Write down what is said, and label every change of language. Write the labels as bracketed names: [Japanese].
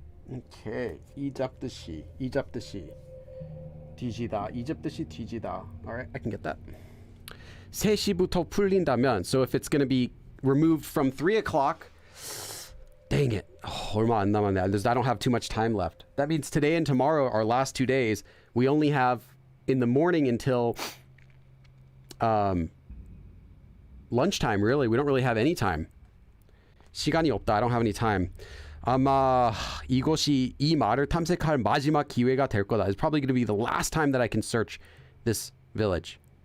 [Korean] Okay, 이잡듯이 뒤지다, 이잡듯이 뒤지다. [English] Alright, I can get that. [Korean] 3시부터 풀린다면, [English] so if it's going to be removed from 3 o'clock, dang it, [Korean] 얼마 안 남았네. [English] I don't have too much time left. That means today and tomorrow, our last 2 days, we only have in the morning until lunchtime, really. We don't really have any time. [Korean] 시간이 없다. [English] I don't have any time. [Korean] 아마 이것이 이 마을을 탐색할 마지막 기회가 될 거다. [English] It's probably going to be the last time that I can search this village.